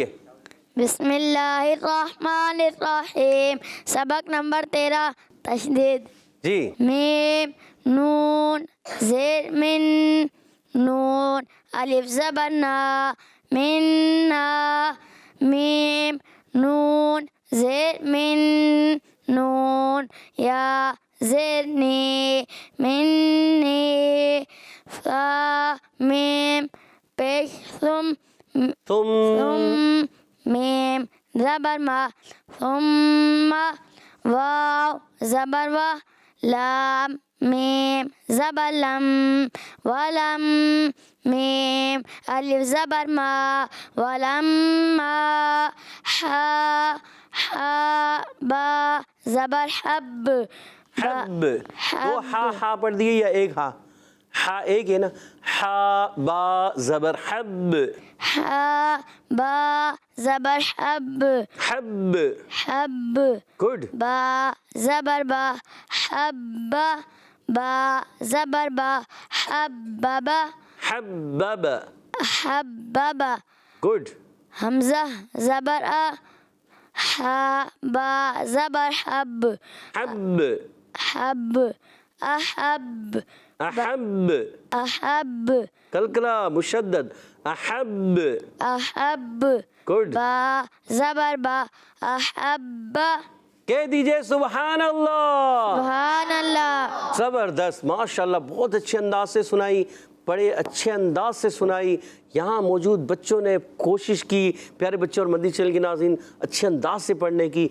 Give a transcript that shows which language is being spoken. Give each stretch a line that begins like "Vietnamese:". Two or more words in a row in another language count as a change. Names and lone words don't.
Arabic: بسم اللہ الرحمن الرحیم.
Urdu: سبق نمبر 13 تشدید. جی. میم نون زیر من. نون الف زبر نا. من نا. میم نون زیر من. نون یا زیر نی. من نی. فا میم پیش ثم. تم. میم زبر ما. ثم واو زبر وا. لام میم زبر لم. ولم میم الف زبر ما. ولما. حا حا با زبر حب. حب. دو ہا پڑھ دیے یا ایک ہا؟ ہا ایک ہے نا. ہا با زبر حب. حا با زبر حب. حب. حب. گڈ. با زبر با. حب. با زبر با. حبب. حبب. حبب. گڈ. حمزہ زبر آ. حا با زبر حب. حب. حب. احب. احب. احب. کلکلا مشدد. احب. احب. گڈ. با زبر با. احب. کہہ دیجئے
Arabic: سبحان اللہ. سبحان اللہ.
Urdu: زبردست ماشاءاللہ, بہت اچھے انداز سے سنائی, بڑے اچھے انداز سے سنائی. یہاں موجود بچوں نے کوشش کی, پیارے بچے اور مدنی چینل کے ناظرین, اچھے انداز سے پڑھنے کی.